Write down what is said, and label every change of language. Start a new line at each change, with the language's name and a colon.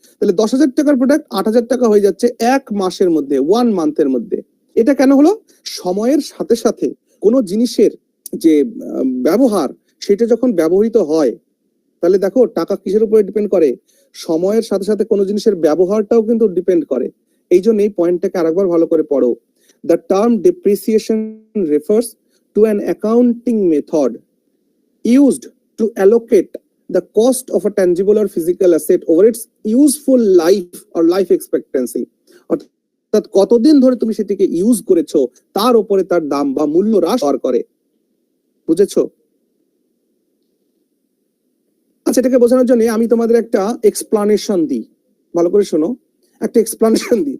Bangla: তাহলে 10,000 টাকার প্রোডাক্ট 8,000 টাকা হয়ে যাচ্ছে 1 মাসের মধ্যে, 1 মান্থের মধ্যে। এটা কেন হলো? সময়ের সাথে সাথে কোনো জিনিসের যে ব্যবহার সেটা যখন ব্যবহৃত হয়, তাহলে দেখো টাকা কিসের উপরে ডিপেন্ড করে? সময়ের সাথে সাথে কোনো জিনিসের ব্যবহারটাও কিন্তু ডিপেন্ড করে। এই জন্য এই পয়েন্টটাকে আরেকবার ভালো করে পড়ো।
English: The term depreciation refers to an accounting method used to allocate the cost of a tangible or physical asset over its useful life or life expectancy.
Bangla: অর্থাৎ কতদিন ধরে তুমি সেটিকে ইউজ করেছো তার উপরে তার দাম বা মূল্য হ্রাস করে। বুঝেছো? আচ্ছা, এটাকে বোঝানোর জন্য আমি তোমাদের একটা এক্সপ্লানেশন দিই। ভালো করে শোনো, একটা এক্সপ্লানেশন দিই।